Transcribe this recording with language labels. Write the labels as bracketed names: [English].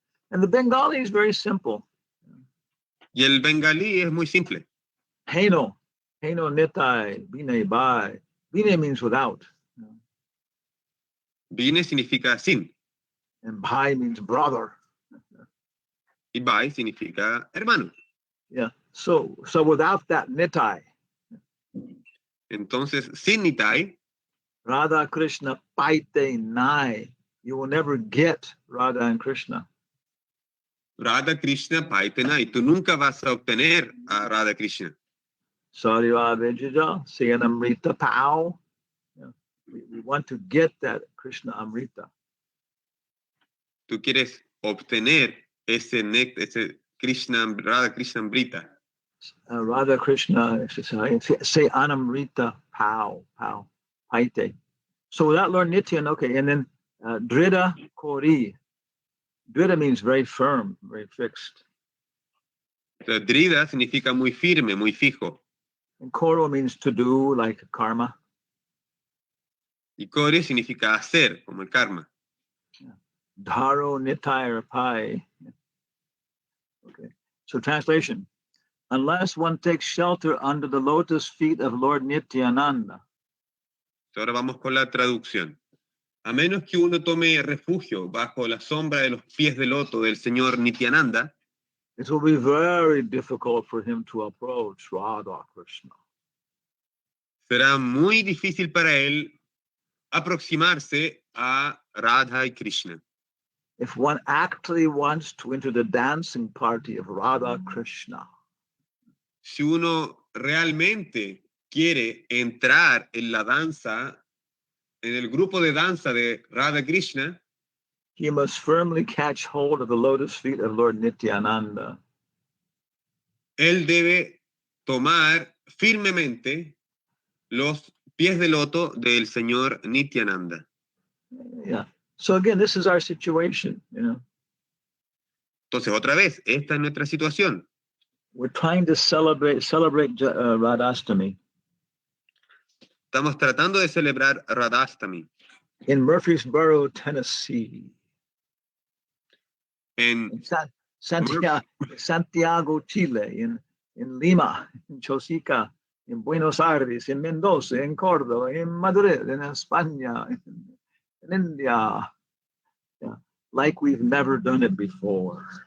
[English] And the Bengali is very simple. [Spanish] Y el bengalí es muy simple. [Bangla] Haino Nittai Binay Bai. [English] Binay means without. [Spanish] Bine significa sin. [English] And Bhai means brother. [Spanish] Y Bai significa hermano. [English] Yeah. So without that Nittai. [Spanish] Entonces, sin Nitai, [Bangla] Radha Krishna Paite Nai. [English] You will never get Radha and Krishna. [Bangla] Radha Krishna Paite Nai. [Spanish] Tú nunca vas a obtener a Radha Krishna. [Bangla] Sarya Vijaya, Sayanamrita Pao. [English] We want to get that Krishna Amrita. [Spanish] Tú quieres obtener ese Krishna, Radha Krishna Amrita. [Bangla] Radha Krishna, say Anamrita Pao, Paite. [English] So without Lord Nityan, okay, and then Drida Kori. Drida means very firm, very fixed. [Spanish] Drida significa muy firme, muy fijo. [English] And Koro means to do, like karma. [Spanish] Y Kori significa hacer, como el karma. [Bangla] Dharo Nitai Pai. [English] Okay, so translation. Unless one takes shelter under the lotus feet of Lord Nityananda. [Spanish] Ahora vamos con la traducción. A menos que uno tome refugio bajo la sombra de los pies de loto del señor Nityananda, [English] it will be very difficult for him to approach Radha Krishna. [Spanish] Será muy difícil para él aproximarse a Radha y Krishna. [English] If one actually wants to enter the dancing party of Radha Krishna. [Spanish] Si uno realmente quiere entrar en la danza, en el grupo de danza de Radha Krishna, [English] he must firmly catch hold of the lotus feet of Lord Nityananda. [Spanish] él debe tomar firmemente los pies de loto del señor Nityananda. [English] Yeah. So again, this is our situation, [Spanish] Entonces, otra vez, esta es nuestra situación. [English] We're trying to celebrate Radhastami [Spanish] Estamos tratando de celebrar Radhastami [English] in Murfreesboro, Tennessee. [Spanish] en [English] Santiago, Chile, in Lima, in Chosica, in Buenos Aires, in Mendoza, in Córdoba, in Madrid, in España, in India, like we've never done it before.